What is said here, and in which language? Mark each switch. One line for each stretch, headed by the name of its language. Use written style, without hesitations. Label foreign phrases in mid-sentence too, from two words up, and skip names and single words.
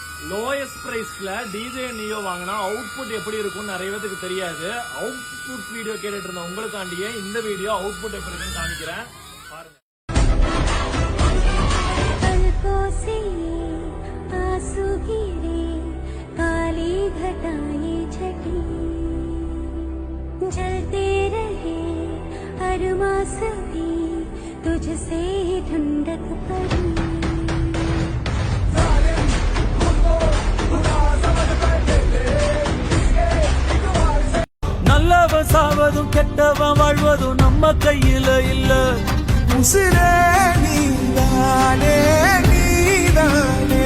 English: lowest priceல
Tamil: டிஜே நியோ வாங்கினா அவுட்புட் எப்படி இருக்கும்னு நிறைய பேருக்கு தெரியாது.
English: output video
Tamil: கேட்டுட்டு இருந்த உங்களுக்காண்டியே இந்த
English: video output
Tamil: எப்படி இருக்குன்னு காமிக்கிறேன் பாருங்க.
Hindi: जलते रहे हर मास भी तुझसे ठंडक पड़ी
Tamil: நல்லவன் சாவதும் கெட்டவன் வாழ்வதும் நம்ம கையில இல்ல. உசிரே நீதானே நீதான்